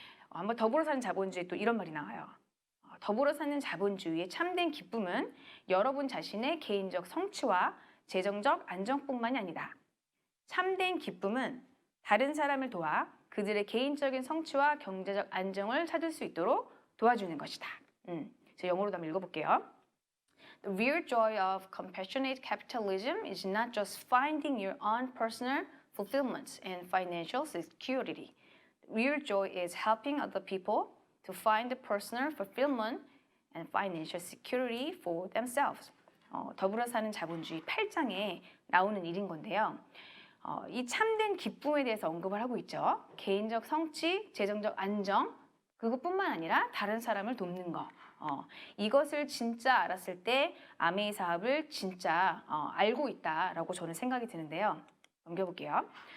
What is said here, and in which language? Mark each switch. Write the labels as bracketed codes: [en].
[ko] 한번 더불어 사는 자본주의 또 이런 말이 나와요. 더불어 사는 자본주의의 참된 기쁨은 여러분 자신의 개인적 성취와 재정적 안정뿐만이 아니다. 참된 기쁨은 다른 사람을 도와 그들의 개인적인 성취와 경제적 안정을 찾을 수 있도록 도와주는 것이다. 제가 영어로도 한번 읽어볼게요. [en] The real joy of compassionate capitalism is not just finding your own personal fulfillment and financial security. Real joy is helping other people to find the personal fulfillment and financial security for themselves. [ko] 더불어 사는 자본주의 8장에 나오는 일인 건데요. 이 참된 기쁨에 대해서 언급을 하고 있죠. 개인적 성취, 재정적 안정, 그것뿐만 아니라 다른 사람을 돕는 거. 이것을 진짜 알았을 때 아메이 사업을 진짜 알고 있다라고 저는 생각이 드는데요. 넘겨볼게요.